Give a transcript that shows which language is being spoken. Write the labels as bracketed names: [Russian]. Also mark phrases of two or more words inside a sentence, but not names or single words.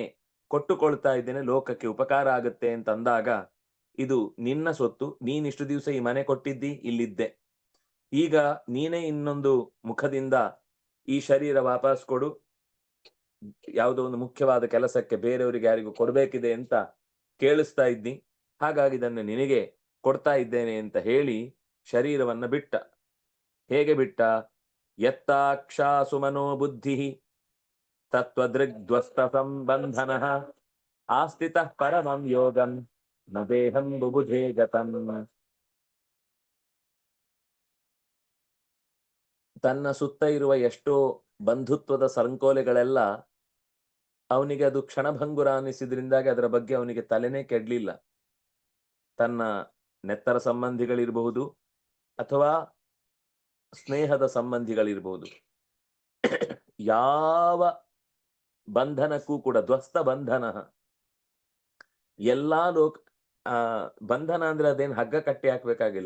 [Kannada] ಕೊಟ್ಟುಕೊಳ್ತಾ ಇದ್ದೇನೆ, ಲೋಕಕ್ಕೆ ಉಪಕಾರ ಆಗುತ್ತೆ ಅಂತ ಅಂದಾಗ, ಇದು ನಿನ್ನ ಸೊತ್ತು, ನೀನಿಷ್ಟು ದಿವಸ ಈ ಮನೆ ಕೊಟ್ಟಿದ್ದಿ, ಇಲ್ಲಿದ್ದೆ, ಈಗ ನೀನೇ ಇನ್ನೊಂದು ಮುಖದಿಂದ ಈ ಶರೀರ ವಾಪಸ್ ಕೊಡು, ಯಾವುದೋ ಒಂದು ಮುಖ್ಯವಾದ ಕೆಲಸಕ್ಕೆ ಬೇರೆಯವರಿಗೆ ಯಾರಿಗೂ ಕೊಡ್ಬೇಕಿದೆ ಅಂತ ಕೇಳಿಸ್ತಾ ಇದ್ದಿ, ಹಾಗಾಗಿ ಇದನ್ನು ನಿನಗೆ ಕೊಡ್ತಾ ಇದ್ದೇನೆ ಅಂತ ಹೇಳಿ ಶರೀರವನ್ನ ಬಿಟ್ಟ. ಹೇಗೆ ಬಿಟ್ಟ? [Sanskrit] ಯತ್ತಾಕ್ಷಾಸು ಮನೋ ಬುದ್ಧಿ ತತ್ವದೃಗ್ಧ್ವಸ್ತ ಸಂಬಂಧನ ಆಸ್ಥಿತ ಪರಮಂ ಯೋಗಂ ನ ದೇಹಂ ಬುಬುಧೇ ಗತಂ. [Kannada] ತನ್ನ ಸುತ್ತ ಇರುವ ಎಷ್ಟೋ ಬಂಧುತ್ವದ ಸಂಕೋಲೆಗಳೆಲ್ಲ ಅವನಿಗೆ ಅದು ಕ್ಷಣಭಂಗುರ ಅನ್ನಿಸಿದ್ರಿಂದಾಗಿ ಅದರ ಬಗ್ಗೆ ಅವನಿಗೆ ತಲೆನೇ ಕೆಡ್ಲಿಲ್ಲ. ತನ್ನ ನೆತ್ತರ ಸಂಬಂಧಿಗಳಿರಬಹುದು ಅಥವಾ ಸ್ನೇಹದ ಸಂಬಂಧಿಗಳಿರಬಹುದು, ಯಾವ ಬಂಧನಕ್ಕೂ ಕೂಡ [Sanskrit] ಧ್ವಸ್ತ ಬಂಧನ, [Kannada] ಎಲ್ಲಾ ಬಂಧನ ಅಂದ್ರೆ ಅದೇನು ಹಗ್ಗ ಕಟ್ಟಿ ಹಾಕ್ಬೇಕಾಗಿಲ್ಲ.